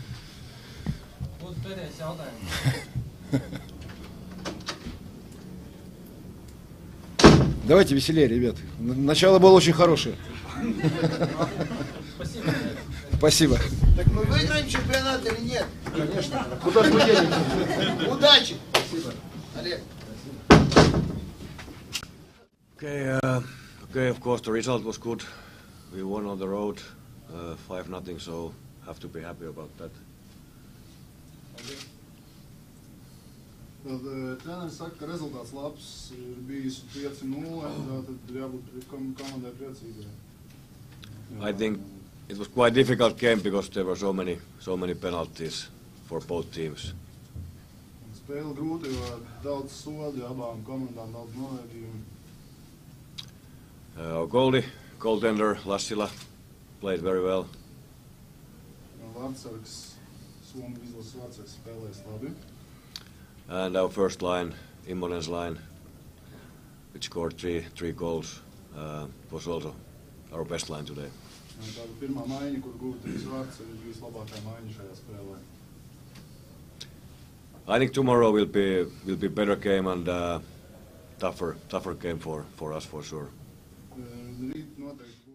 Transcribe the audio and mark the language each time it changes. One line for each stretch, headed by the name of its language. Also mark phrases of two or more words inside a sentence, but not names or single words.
Russian: Давайте веселее, ребят. Начало было очень хорошее. Спасибо. Так мы выиграем чемпионат или нет? Конечно. Куда же мы едем? Удачи! Спасибо. Олег.
English: Okay, of course the result was good. We won on the road 5-0, so have to be happy about that.
Latvian: Tad treneris saka, ka rezultāts labs, ir bijis 5-0, tad ir jābūt komandai priecīgai.
English: I think it was quite a difficult game because there were so many penalties for both teams.
Latvian: Spēle grūta, jo daudz sodi, abām komandām daudz noraidījumu.
English: Our goaltender Lassila played very well.
Latvian: Vārtsargs, Suomi izlases vārtsargs spēlēs labi.
English: And our first line, Immonen's line, which scored three goals, was also our best line today.
Latvian: Tāda pirmā maiņa, kur gūta 3 vārts, ir bijis labākā maiņa šajā spēlē.
English: I think tomorrow will be better game and tougher game for us for sure.
Latvian: Rīt noteikti